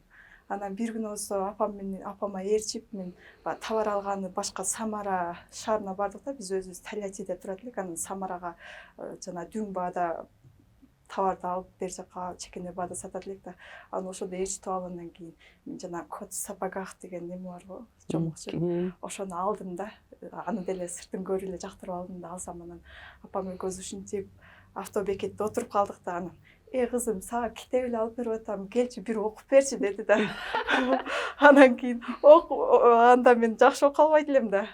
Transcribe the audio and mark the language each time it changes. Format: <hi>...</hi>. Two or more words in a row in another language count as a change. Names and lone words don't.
<ky>Анан бир күнү болсо апама ээрчип мен товар алганы башка Самара шаарына бардык да, биз өзүбүз Тольяттиде турат элек, анан Самарага жана дүң баада товарды алып бер жака чекене баада сатат элек да. Анан ошондо ээрчитип алгандан кийин мен жана</ky> <ru>кот в сапогах</ru> <ky>деген неме барго, жомокчу. Ошону алдым да. Аны деле сыртын көрүп эле жактырып алдым да, алсам анан апам экөөбүз ушинтип автобекетте отуруп калдык да. Анан кызым, сага китеп эле алып берип атам, келчи бир окуп берчи деди да. Анан кийин анда мен жакшы окуп албайт элем да.</ky>